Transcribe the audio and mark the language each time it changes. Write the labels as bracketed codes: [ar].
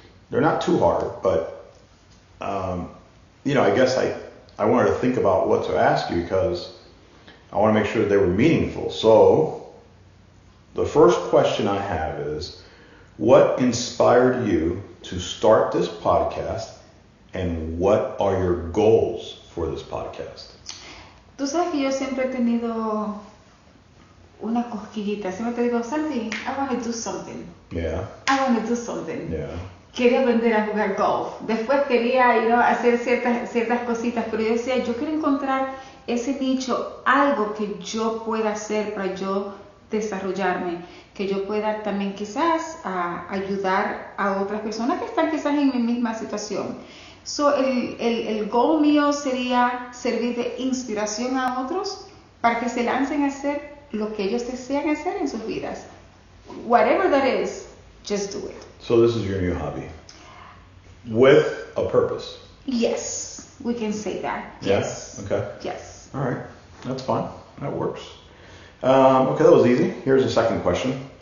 [en] They're not too hard, but, I guess I wanted to think about what to ask you because I want to make sure that they were meaningful. So the first question I have is, what inspired you to start this podcast, and what are your goals for this podcast? [es] Tú sabes que yo siempre he tenido una cosquillita. Siempre te digo, [en] Santi, I want to do something. Yeah. I want to do something. Yeah. [es] Quería aprender a jugar golf. Después quería hacer ciertas cositas, pero yo decía, yo quiero encontrar ese nicho, algo que yo pueda hacer para yo desarrollarme, que yo pueda también quizás ayudar a otras personas que están quizás en mi misma situación. So, el goal mío sería servir de inspiración a otros para que se lancen a hacer lo que ellos desean hacer en sus vidas. [en] Whatever that is, just do it. So this is your new hobby with a purpose. Yes, we can say that. Yeah? Yes. Okay. Yes. All right. That's fine. That works. Okay, that was easy. Here's the second question.